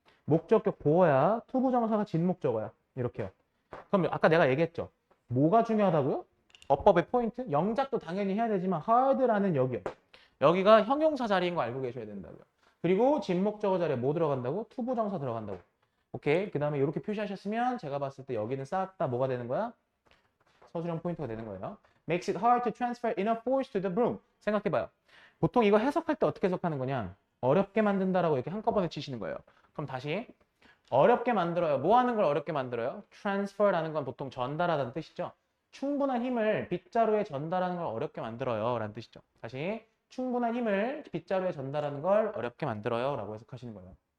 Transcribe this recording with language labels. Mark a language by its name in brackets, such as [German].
[Korean] 목적격 보어야. 투부정사가 진목적어야. 이렇게요. 그럼 아까 내가 얘기했죠? 뭐가 중요하다고요? 어법의 포인트? 영작도 당연히 해야 되지만 hard라는 여기요. 여기가 형용사 자리인 거 알고 계셔야 된다고요. 그리고 진목적어 자리에 뭐 들어간다고? 투부정사 들어간다고. 오케이. 그 다음에 이렇게 표시하셨으면 제가 봤을 때 여기는 싹 다 뭐가 되는 거야? 서술형 포인트가 되는 거예요. [English] Makes it hard to transfer enough force to the broom. [Korean] 생각해봐요. 보통 이거 해석할 때 어떻게 해석하는 거냐? 어렵게 만든다라고 이렇게 한꺼번에 치시는 거예요. 그럼 다시 어렵게 만들어요. 뭐 하는 걸 어렵게 만들어요? transfer라는 건 보통 전달하다는 뜻이죠. 충분한 힘을 빗자루에 전달하는 걸 어렵게 만들어요 라는 뜻이죠. 다시 충분한 힘을 빗자루에 전달하는 걸 어렵게 만들어요 라고 해석하시는 거예요.